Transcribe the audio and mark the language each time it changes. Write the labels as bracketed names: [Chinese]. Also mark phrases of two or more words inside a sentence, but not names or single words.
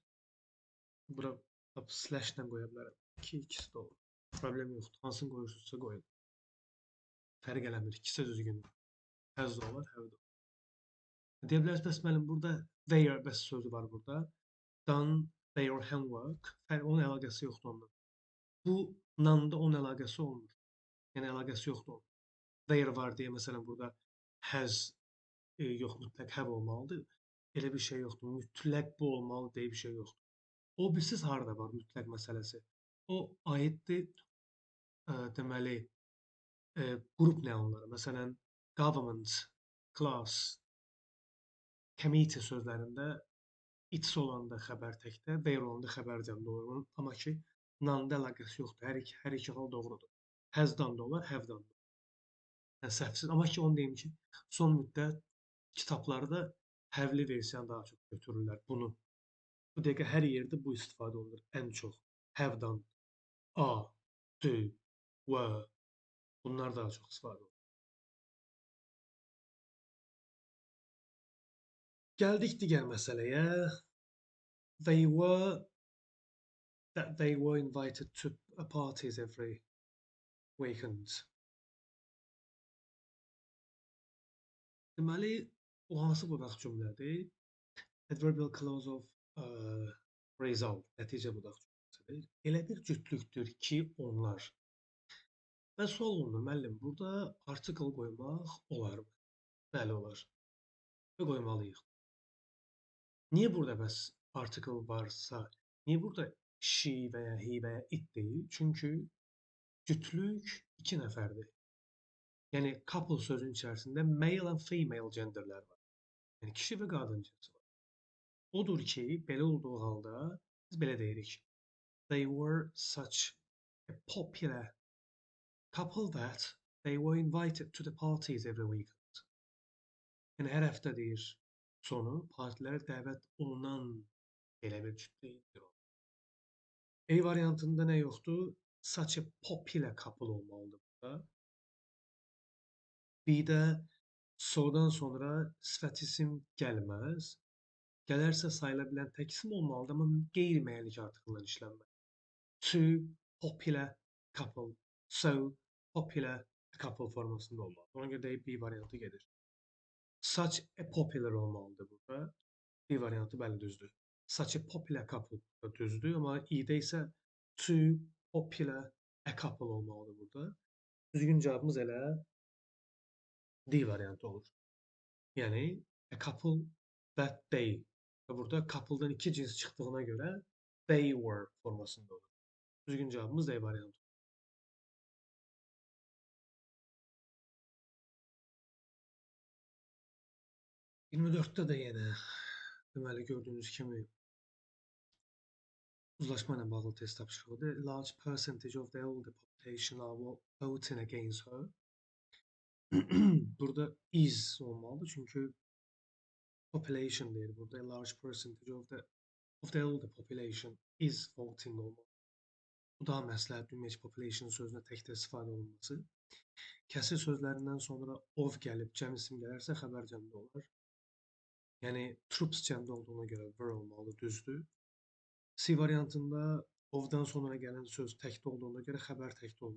[Azerbaijani] Bura slash-lə qoya bilərəm ki, ikisi də olur. Problem yoxdur. Hansını qoyursunuzsa qoyun. Fərq eləmir. İkisi də düzgündür. Has da olar, have da olar. Deyə bilərsiniz, bəs müəllim, burada their bəs sözü var burada. [English] Done their homework. [Azerbaijani] Onun əlaqəsi yoxdur onunla. Bu none-da onun əlaqəsi olmur. Yəni əlaqəsi yoxdur onun. Their var deyə məsələn burada has yox, mütləq have olmalıdır. Elə bir şey yoxdur. Mütləq bu olmalı deyə bir şey yoxdur. O bilsiz harda var mütləq məsələsi? O aiddir deməli qrup nəunlara. Məsələn, [English] government, class, committee [Azerbaijani] sözlərində it's olanda xəbər təkdə, there olanda xəbər cəmdə olur. Amma ki, none-da əlaqəsi yoxdur. Hər iki hal doğrudur. Has-dan da olar, have-dan da. Yəni səhvsiz. Amma ki, onu deyim ki, son müddət kitablarda have-li versiyanı daha çox götürürlər bunu. Bu dəqiqə hər yerdə bu istifadə olunur ən çox. [English] Have-dan, are, do, were. Bunlar daha çox istifadə olunur. [Azerbaijani] Gəldik digər məsələyə. [English] They were invited to parties every weekend. [Azerbaijani] Deməli, o hansı budaq cümlədir? [English] Adverbial clause of result, [Azerbaijani] nəticə budaq cümləsidir. Elə bir cütlükdür ki, onlar. Və sual olunur, müəllim, burada article qoymaq olarmı? Bəli, olar. Və qoymalıyıq. Niyə burada bəs article varsa, niyə burada she və ya he və ya it deyil? Çünki cütlük iki nəfərdir. Yəni, couple sözün içərisində [English] male and female genderlər [Azerbaijani] var. Yəni, kişi və qadın cinsi var. Odur ki, belə olduğu halda biz belə deyirik. [English] They were such a popular couple that they were invited to the parties every weekend. [Azerbaijani] Yəni hər həftə deyir sonu partilərə dəvət olunan elə bir kütlə idi o. A variantında nə yoxdur? [English] Such a popular couple [Azerbaijani] olmalıdır burada. B-də sodan sonra sifət isim gəlməz. Gələrsə sayıla bilən tək isim olmalıdır, amma qeyri-müəyyənlik artığından işlənməlidir. [English] Two popular couple, so popular couple [Azerbaijani] formasında olmalı. Ona görə də B variantı gedir. [English] Such a popular [Azerbaijani] olmalıdır burada. B variantı bəli düzdür. [English] Such a popular couple [Azerbaijani] da düzdür, amma i-də isə [English] two popular a couple [Azerbaijani] olmalıdır burada. Düzgün cavabımız elə D variantı olur. [English] Yəni a couple that they. [Azerbaijani] Və burada couple'dan iki cins çıxdığına görə [English] they were [Azerbaijani] formasında olur. Düzgün cavabımız D variantı. 24-də də yenə deməli gördüyünüz kimi uzlaşma ilə bağlı test tapşırıqdır. [English] Large percentage of the older population are voting against her. [Azerbaijani] Burada is olmalıdır çünki population deyir. Burada [English] a large percentage of the older population is voting [Azerbaijani] olmalı. Bu daha məsləhətli image population sözünə təkdə istifadə olunması. Kəsir sözlərindən sonra of gəlib cəm isim gələrsə xəbər cəmdə olar. Yəni troops cəmdə olduğuna görə were olmalı, düzdür. C variantında of-dan sonra gələn söz təkdə olduğuna görə xəbər təkdə olmalı.